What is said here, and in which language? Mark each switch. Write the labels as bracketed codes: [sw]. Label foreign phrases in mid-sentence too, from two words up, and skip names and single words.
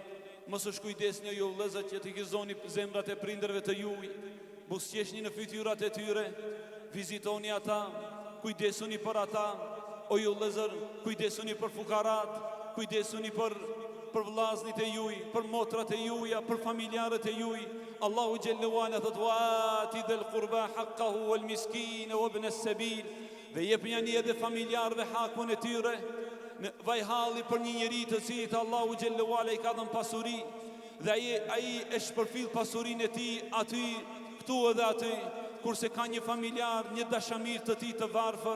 [sq] Mos u kujdesni ju vëllezër që të gëzoni zemrat e prindërve të juaj, buzëqeshni në fytyrat e tyre, vizitoni ata, kujdesuni për ata. O ju vëllezër, kujdesuni për fukarat, kujdesuni për vllaznit e juaj, për motrat e juaja, për familjarët e juaj. Allahu [ar] جل وعلا [sq] thot: [ar] وآت ذا القربى حقه والمسكين وابن السبيل. [sq] Dhe jepni edhe familjarëve hakun e tyre. Vaj halli për një njeri të cilit Allahu [ar] جل وعلا [sq] i ka dhënë pasuri, dhe ai e shpërfill pasurinë e tij aty, këtu edhe aty, kurse ka një familjar, një dashamir të tij të varfër.